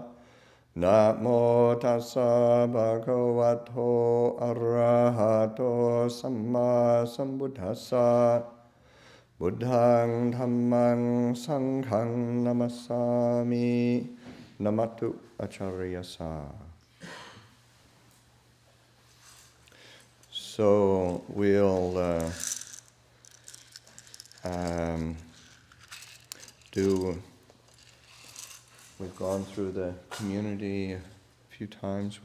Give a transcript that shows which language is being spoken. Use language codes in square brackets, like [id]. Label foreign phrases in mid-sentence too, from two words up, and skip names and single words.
[pi] Namo tassa bhagavato arahato samma sambuddhassa. Buddhang dhammang sanghang namasami. Namatu acharyasa. [en] So we'll we've gone through the community a few times